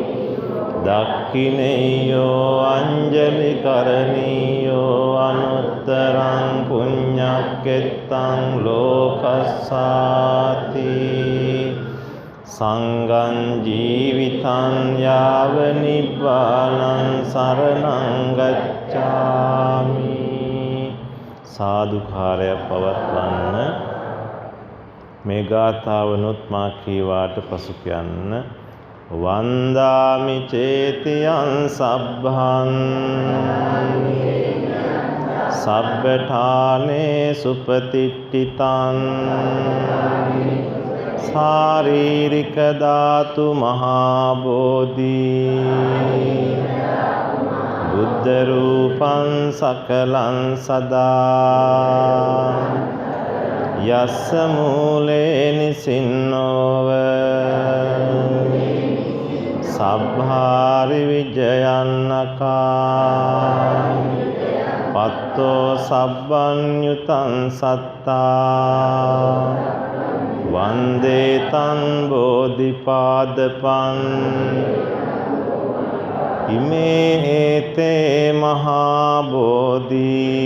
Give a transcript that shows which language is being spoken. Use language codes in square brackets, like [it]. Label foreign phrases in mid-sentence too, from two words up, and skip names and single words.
[pi] දක්ඛිනේයෝ අංජලි කරණීයෝ අනුත්තරං පුඤ්ඤක්කෙත්තං ලෝකස්සාති සංඝං ජීවිතං යාව නිබ්බානං සරණං ගච්ඡාමි. [si] සාදුකාරය පවත්වන්න. මේ ගාථාවනොත් මා කීවාට පසු කියන්න. [pi] වන්දාමි චේතියං සබ්බං සබ්බඨානේ සුපතිට්ඨිතං ශාරීරික ධාතු මහා බෝධි බුද්ධ රූපං සකලං සදා යස්ස මූලේ නිසින්නෝව සබ්භාරි විජයන්නකා පත්තෝ සබ්බඤ්ඤුතං සත්තා වන්දේ තං බෝධිපාදපං ඉමේ හේතේ මහා බෝධි